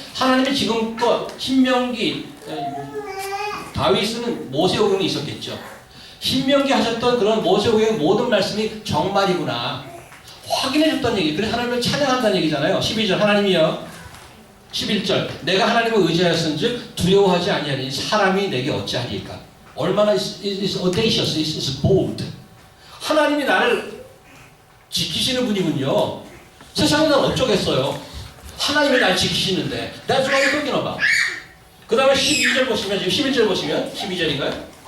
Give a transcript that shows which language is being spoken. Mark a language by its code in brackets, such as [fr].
[ko] 하나님이 지금껏 신명기 다윗은 모세오경이 있었겠죠. 신명기 하셨던 그런 모세오경의 모든 말씀이 정말이구나 확인해 줬다는 얘기. 그래서 하나님을 찬양한다는 얘기잖아요. 12절 하나님이여 11절 내가 하나님을 의지하였은즉 두려워하지 아니하니 사람이 내게 어찌하리까. [en] 얼마나 is audacious, is bold. [ko] 하나님이 나를 지키시는 분이군요. 세상은 난 어쩌겠어요. 하나님이 날 지키시는데 [en] That's what I'm talking about. [ko] 그 다음에 12절 보시면 지금 11절 보시면 12절인가요?